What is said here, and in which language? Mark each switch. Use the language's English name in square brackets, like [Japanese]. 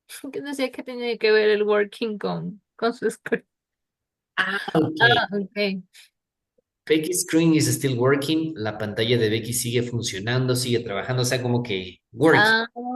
[Spanish] Que decía que tenía que ver el working con su screen. [English] Okay. Okay. Becky's screen is still working. [Spanish] La pantalla de Becky sigue funcionando, sigue trabajando, o sea, como que working.